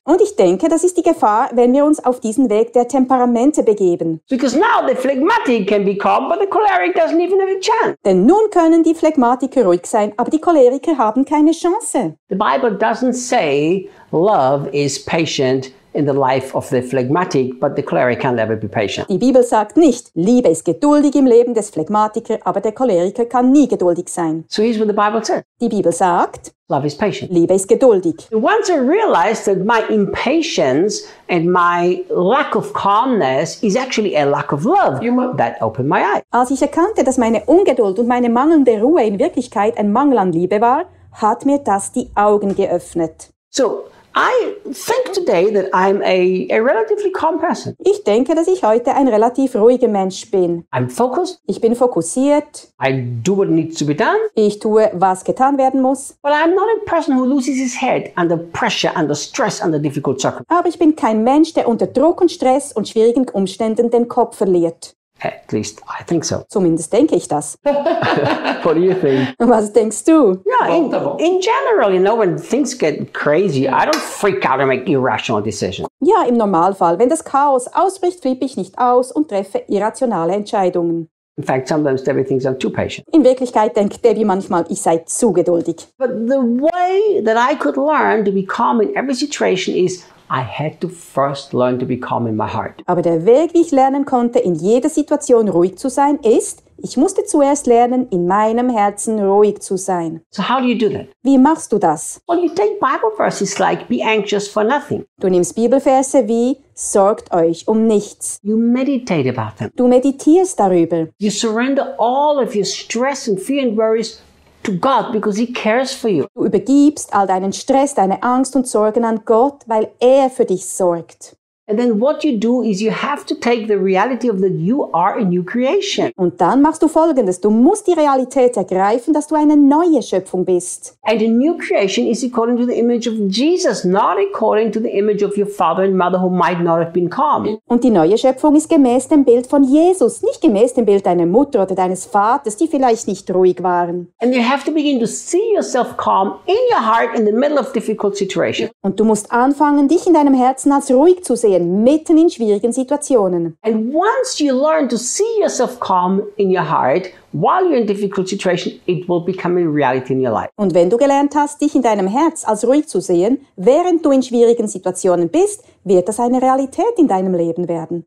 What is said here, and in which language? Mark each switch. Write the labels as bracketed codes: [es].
[de] Und ich denke, das ist die Gefahr, wenn wir uns auf diesen Weg der Temperamente begeben. [en] Because now the phlegmatic can be calm, but the choleric doesn't even have a chance. [de] Denn nun können die Phlegmatiker ruhig sein, aber die Choleriker haben keine Chance. [en] The Bible doesn't say love is patient in the life of the phlegmatic, but the choleric can never be patient. [de] Die Bibel sagt nicht, Liebe ist geduldig im Leben des Phlegmatiker, aber der Choleriker kann nie geduldig sein. [en] So here's what the Bible says. [de] Die Bibel sagt, [en] love is patient. [de] Liebe ist geduldig. [en] Once I realize that my impatience and my lack of calmness is actually a lack of love, that opened my eyes. [de] Als ich erkannte, dass meine Ungeduld und meine mangelnde Ruhe in Wirklichkeit ein Mangel an Liebe war, hat mir das die Augen geöffnet. [en] So, I think today that I'm a relatively calm person. [de] Ich denke, dass ich heute ein relativ ruhiger Mensch bin. [en] I'm focused. [de] Ich bin fokussiert. [en] I do what needs to be done. [de] Ich tue, was getan werden muss. [en] But I'm not a person who loses his head under pressure, under stress, under difficult circumstances. [de] Aber ich bin kein Mensch, der unter Druck und Stress und schwierigen Umständen den Kopf verliert. [en] At least I think so. [de] Zumindest denke ich das. [en] What do you think? [de] Was denkst du? [en] Yeah, in general, you know, when things get crazy, I don't freak out and make irrational decisions. [de] Ja, im Normalfall, wenn das Chaos ausbricht, flippe ich nicht aus und treffe irrationale Entscheidungen. [en] In fact, sometimes Debbie thinks I'm too patient. [de] In Wirklichkeit denkt Debbie manchmal, ich sei zu geduldig. [en] But the way that I could learn to be calm in every situation is I had to first learn to be calm in my heart. [de] Aber der Weg, wie ich lernen konnte, in jeder Situation ruhig zu sein, ist, ich musste zuerst lernen, in meinem Herzen ruhig zu sein. [en] So how do you do that? [de] Wie machst du das? [en] Well, you take Bible verses like, be anxious for nothing. [de] Du nimmst Bibelverse wie, sorgt euch um nichts. [en] You meditate about them. [de] Du meditierst darüber. [en] You surrender all of your stress and fear and worries to God because he cares for you. [de] Du übergibst all deinen Stress, deine Angst und Sorgen an Gott, weil er für dich sorgt. [en] And then what you do is you have to take the reality of that you are a new creation. [de] Und dann machst du Folgendes, du musst die Realität ergreifen, dass du eine neue Schöpfung bist. [en] And a new creation is according to the image of Jesus, not according to the image of your father and mother who might not have been calm. [de] Und die neue Schöpfung ist gemäß dem Bild von Jesus, nicht gemäß dem Bild deiner Mutter oder deines Vaters, die vielleicht nicht ruhig waren. [en] And you have to begin to see yourself calm in your heart in the middle of difficult situations. [de] Und du musst anfangen, dich in deinem Herzen als ruhig zu sehen. Mitten in schwierigen Situationen. [en] And once you learn to see yourself calm in your heart while you're in a difficult situation, it will become a reality in your life. [de] Und wenn du gelernt hast, dich in deinem Herz als ruhig zu sehen, während du in schwierigen Situationen bist, wird das eine Realität in deinem Leben werden.